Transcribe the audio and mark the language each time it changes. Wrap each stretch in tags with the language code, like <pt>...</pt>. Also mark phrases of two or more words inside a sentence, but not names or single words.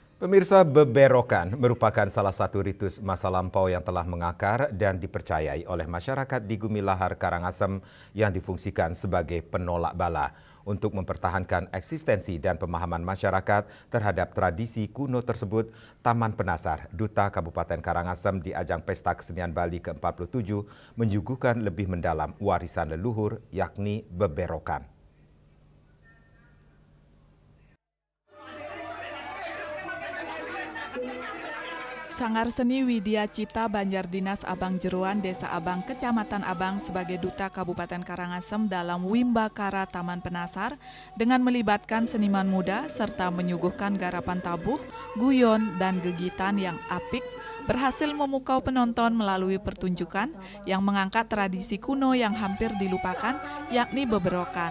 <id>Pemirsa, beberokan merupakan salah satu ritus masa lampau yang telah mengakar dan dipercayai oleh masyarakat di Gumilahar Karangasem yang difungsikan sebagai penolak bala untuk mempertahankan eksistensi dan pemahaman masyarakat terhadap tradisi kuno tersebut. Taman Penasar, Duta Kabupaten Karangasem di ajang Pesta Kesenian Bali ke-47 menyuguhkan lebih mendalam warisan leluhur yakni beberokan. Sanggar Seni Widya Cita Banjar Dinas Abang Jeruan Desa Abang Kecamatan Abang sebagai Duta Kabupaten Karangasem dalam Wimbakara Taman Penasar dengan melibatkan seniman muda serta menyuguhkan garapan tabuh, guyon, dan gegitan yang apik berhasil memukau penonton melalui pertunjukan yang mengangkat tradisi kuno yang hampir dilupakan yakni beberokan.</id>